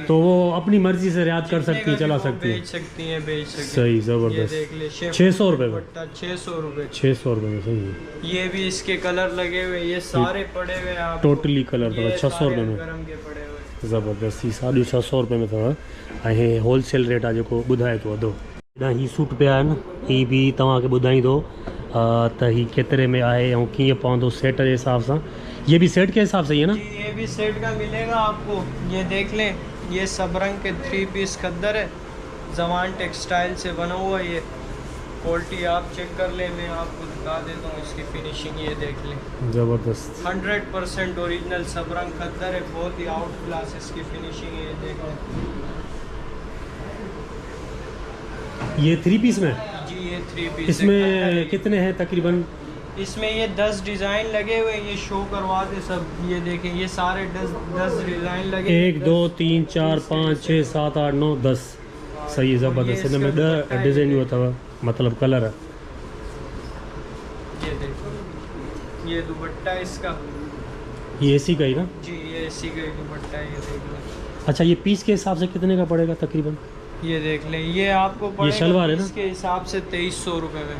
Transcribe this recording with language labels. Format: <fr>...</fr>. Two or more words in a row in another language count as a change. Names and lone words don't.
<ur>تو وہ اپنی مرضی سے رعایت کر سکتی ہیں، چلا سکتی ہیں. بیچ سکتی ہیں، بیچ سکتی ہیں. صحیح یہ زبردست. دیکھ لے, 600 روپے میں? 600 روپے. 600 روپے میں، صحیح ہے. یہ بھی اس کے کلر لگے ہوئے، یہ سارے پڑے ہوئے ہیں آپ کو.</ur> <en>totally colour</en> <ur>یہ 600 روپے میں? الکرم کے پڑے ہوئے.</ur> <sd>ज़बरदस्त। ही 650 रुपये में अथव ऐं</sd> <en>wholesale rate</en> <sd>आहे जेको ॿुधाए थो अधो। हेॾा ही सूट पिया आहिनि, ही बि तव्हांखे ॿुधाईंदो त ही केतिरे में आहे ऐं कीअं पवंदो सेट जे हिसाब सां।</sd> <ur>یہ بھی سیٹ کے حساب سے ہی ہے نا? جی، یہ بھی سیٹ کا ملے گا آپ کو۔ یہ دیکھ لیں، یہ سب رنگ کے 3 پیس کھدر ہے، جوان ٹیکسٹائل سے بنا ہوا. یہ کوالٹی آپ چیک کر لیں، میں آپ کو دکھا دیتا ہوں اس کی فنشنگ، یہ دیکھ لیں. زبردست. 100% اوریجنل سب رنگ کھدر ہے، بہت ہی</ur> <en>out class</en> <ur>اس کی فنشنگ ہے، یہ دیکھ لیں. یہ 3 پیس میں? جی، یہ 3 پیس اس میں کتنے ہیں تقریباً? اس میں یہ 10 ڈیزائن لگے ہوئے ہیں، یہ شو کروا دے سب. یہ دیکھیں، یہ سارے 10 ڈیزائن لگے. 1 2 3 4 5 6 7 8 9 10۔ صحیح ہے, زبردست.</ur> <sd>हिन में 10 डिज़ाइनियूं अथव,</sd> <ur>مطلب کلر. یہ دیکھو، یہ دوپٹہ اس کا, یہ اسی کا ہی نا? جی، یہ اسی کا ہی دوپٹہ ہے، یہ دیکھ لیں. اچھا یہ پیس کے حساب سے کتنے کا پڑے گا تقریباً? یہ دیکھ لیں، یہ آپ کو پڑے گا شلوار ہے نا? اس کے حساب سے 2300 روپے میں.</ur>